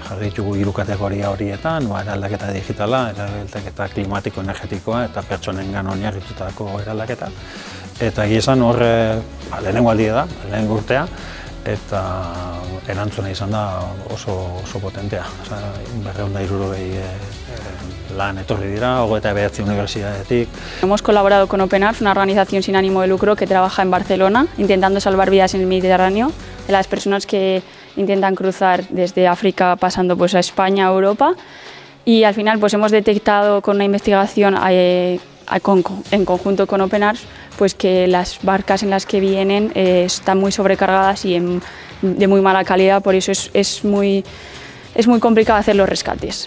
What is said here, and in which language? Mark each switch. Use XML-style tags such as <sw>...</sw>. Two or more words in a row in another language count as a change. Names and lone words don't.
<eu>Jarri ditugu hiru kategoria horietan, eraldaketa digitala, eraldaketa klimatiko energetikoa eta pertsonengan oinarritutako eraldaketa. Eta egia esan horre lehenengo aldia da, lehenengo urtea, eta erantzuna izan da oso potentea. 260 lan etorri dira, 29 unibertsitatetik.</eu> <es>Hemos colaborado con Open Arms, una organización sin ánimo de lucro que trabaja en Barcelona, intentando salvar vidas en el Mediterráneo, de las personas que intentan cruzar desde África pasando a España, a Europa. Y al final hemos detectado con una investigación en conjunto con Open Arms que las barcas en las que vienen están muy sobrecargadas y de muy mala calidad, por eso es muy complicado hacer los rescates.</es>